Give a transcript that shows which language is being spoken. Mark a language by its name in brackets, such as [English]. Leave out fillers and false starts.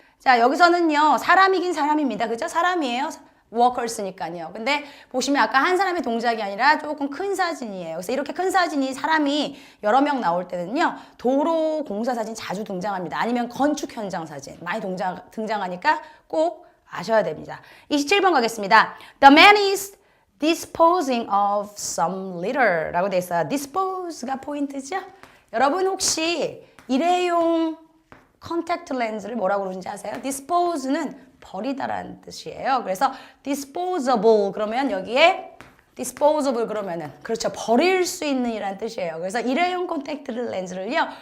[Korean] 자, 여기서는요, 사람이긴 사람입니다. 그죠? 사람이에요. 워커스니까요. 근데 보시면 아까 한 사람의 동작이 아니라 조금 큰 사진이에요. 그래서 이렇게 큰 사진이 사람이 여러 명 나올 때는요, 도로 공사 사진 자주 등장합니다. 아니면 건축 현장 사진 많이 등장하니까 꼭 아셔야 됩니다. 27번 가겠습니다. [English] The man is disposing of some litter [Korean] 라고 돼 있어요. dispose가 포인트죠? 여러분 혹시 일회용 컨택트 렌즈를 뭐라고 그러는지 아세요? dispose는 버리다라는 뜻이에요. 그래서 disposable 그러면 여기에 disposable 그러면은 그렇죠. 버릴 수 있는 이라는 뜻이에요. 그래서 일회용 컨택트 렌즈를요.